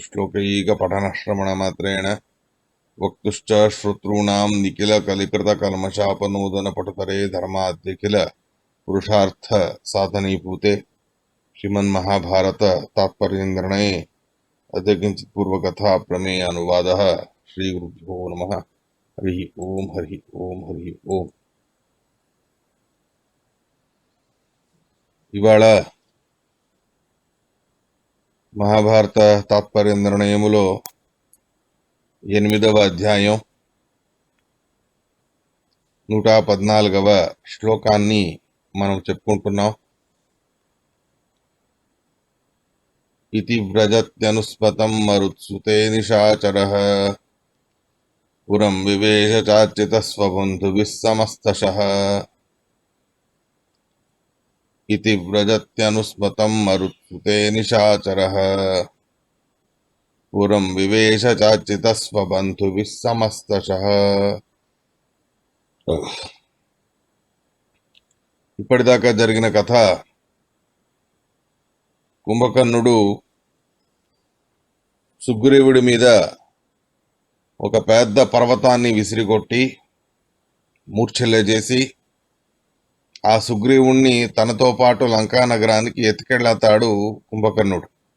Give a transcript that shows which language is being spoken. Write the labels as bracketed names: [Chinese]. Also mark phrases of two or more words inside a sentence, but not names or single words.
[Sanskrit] श्लोकैकपठनश्रवणमात्रेण वक्तुश्च श्रोतॄणां निखिलकलिकृतकल्मषापनोदनपटुतरे धर्माद्यखिल पुरुषार्थ साधनीभूते श्रीमन्महाभारत तात्पर्यनिर्णये अद्य किञ्चित् पूर्वकथा प्रमेय अनुवादः। श्रीगुरुभ्यो नमः। हरिः ओम् हरिः ओम् हरिः ओम्। [Telugu] ఇవాళ మహాభారత తాత్పర్య నిర్ణయములో 8వ అధ్యాయం 114వ శ్లోకాన్ని మనం చెప్పుకుంటున్నాం. [Sanskrit] ఇతి వ్రజత్యనుస్మతం మరుత్సుతే నిశాచరః పురం వివేశ చార్చితస్వబంధుభిः సమస్తశః. इति व्रजत्यनुस्मतं मरुत्सुते निशाचरः पुरं विवेश चार्चितस्वबन्धुभिः समस्तशः. [Telugu] ఇప్పటిదాకా జరిగిన కథ, కుంభకర్ణుడు సుగ్రీవుడి మీద ఒక పెద్ద పర్వతాన్ని విసిరికొట్టి మూర్ఛిల్లజేసి ఆ సుగ్రీవుణ్ణి తనతో పాటు లంకా నగరానికి ఎత్తుకెళ్తాడు కుంభకర్ణుడు.